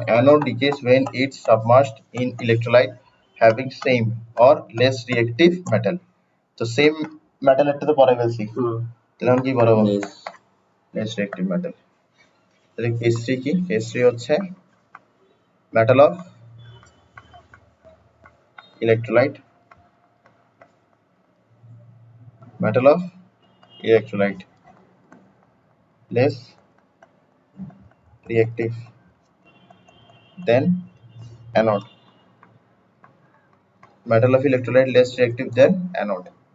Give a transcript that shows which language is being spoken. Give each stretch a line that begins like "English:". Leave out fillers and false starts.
English: Anode decays when it's submerged in electrolyte having same or less reactive metal।
Bangla: তো same metal একটা তো পড়াই ফেলছি, তাহলে এখন কি পড়াবো? Less reactive metal. তাহলে কেস 3 কি?
English: Case 3 হচ্ছে metal of electrolyte, metal of electrolyte less reactive than anode. Metal of electrolyte less reactive than anode.